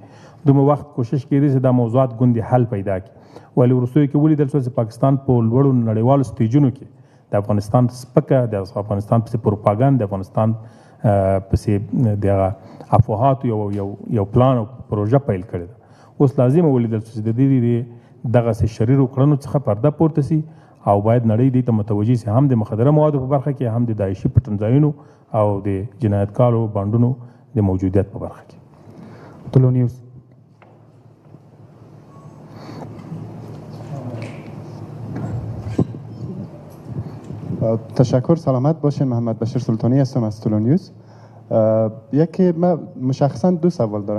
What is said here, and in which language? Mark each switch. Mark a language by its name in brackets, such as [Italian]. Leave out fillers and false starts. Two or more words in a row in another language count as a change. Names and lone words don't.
[Pashto] دومره وخت کوشش کېدی چې دا موضوعات ګوندې حل پیدا کړي، ولې وروستیو کې ولیدل شو چې پاکستان په لوړو نړیوالو سټیجونو کې د افغانستان سپکه، د افغانستان پسې پروپاګند، د افغانستان پسې د افواهاتو یو پلان او پروژه پیل کړې ده. اوس لازمه ولیدل شو چې د دې دغسې شریرو کړنو څخه پرده پورته سي او باید نړۍ دې ته متوجه سي، هم د مخدره موادو په برخه کې، هم د داعشي پټنځایونو او د جنایتکارو بانډونو د موجودیت په برخه کې. [Persian] طلوع نیوز. تشکر، سلامت باشین. محمد بشیر سلطانی هستم از طلوع نیوز. من مشخصا دو سوال دارم.